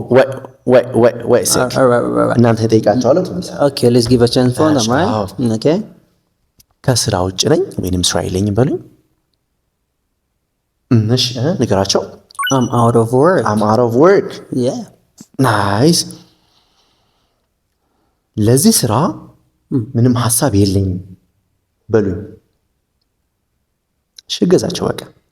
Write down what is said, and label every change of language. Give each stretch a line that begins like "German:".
Amharic: wait እናንተ ጠይቃቸዋለሁ
English: okay let's give a chance for them right okay
Amharic: ከስራ ውጭ ነኝ ወይንም ስራ የለኝም በለኝ እሺ ንገራቸው
English: I'm out of work yeah
Amharic: nice ለዚህ ስራ ምንም ሐሳብ የለኝም በሉኝ ሽገዛቸው በቃ